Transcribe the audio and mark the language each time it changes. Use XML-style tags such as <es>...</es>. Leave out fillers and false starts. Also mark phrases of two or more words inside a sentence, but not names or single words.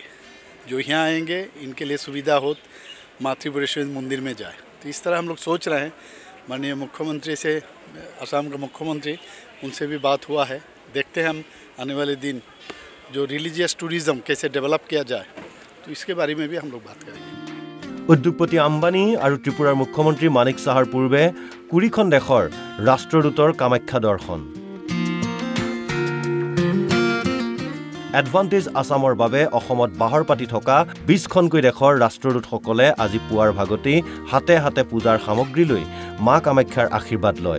<hi>जो यहाँ आएंगे इनके लिए सुविधा हो माँ त्रिपुरेश्वरी मंदिर में जाए। तो इस तरह हम लोग सोच रहे हैं। माननीय मुख्यमंत्री से, असम का मुख्यमंत्री, उनसे भी बात हुआ है। देखते हैं हम आने वाले दिन जो</hi> <en>religious tourism</en> <hi>कैसे डेवलप किया जाए, तो इसके बारे में भी हम लोग बात करेंगे।</hi> <as>উদ্যোগপতি আম্বানী আৰু ত্ৰিপুৰাৰ মুখ্যমন্ত্ৰী মানিক চাহাৰ পূৰ্বে কুৰিখন দেশৰ ৰাষ্ট্ৰদূতৰ কামাখ্যা দৰ্শন। এডভান্টেজ আসামৰ বাবে অসমত বাহৰ পাতি থকা 20খনকৈ দেশৰ ৰাষ্ট্ৰদূতসকলে আজি পুৱাৰ ভাগতেই হাতে হাতে পূজাৰ সামগ্ৰী লৈ মা কামাখ্যাৰ আশীৰ্বাদ লয়।</as>